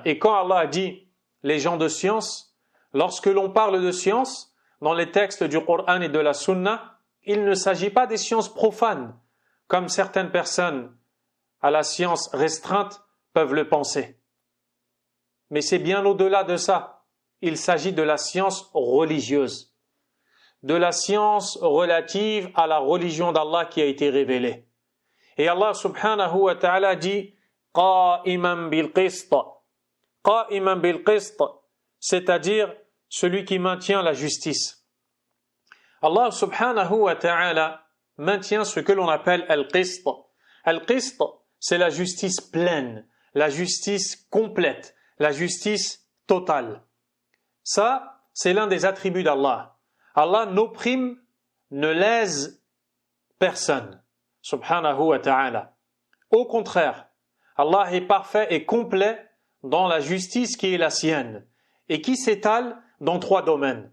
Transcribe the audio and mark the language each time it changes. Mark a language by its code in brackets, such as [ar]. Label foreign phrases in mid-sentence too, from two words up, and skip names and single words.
[fr] Et quand Allah dit les gens de science, lorsque l'on parle de science, dans les textes du Coran et de la Sunna, il ne s'agit pas des sciences profanes, comme certaines personnes à la science restreinte peuvent le penser. Mais c'est bien au-delà de ça. Il s'agit de la science religieuse, de la science relative à la religion d'Allah qui a été révélée. Et Allah [ar] سبحانه وتعالى [fr] dit « [ar] قائما بالقسط » قائما بالقسط, [fr] c'est-à-dire celui qui maintient la justice. Allah [ar] سبحانه وتعالى [fr] maintient ce que l'on appelle al-qist. Al-qist, c'est la justice pleine, la justice complète, la justice totale. Ça, c'est l'un des attributs d'Allah. Allah n'opprime, ne lèse personne, [ar] سبحانه وتعالى. [fr] Au contraire, Allah est parfait et complet dans la justice qui est la sienne et qui s'étale dans trois domaines.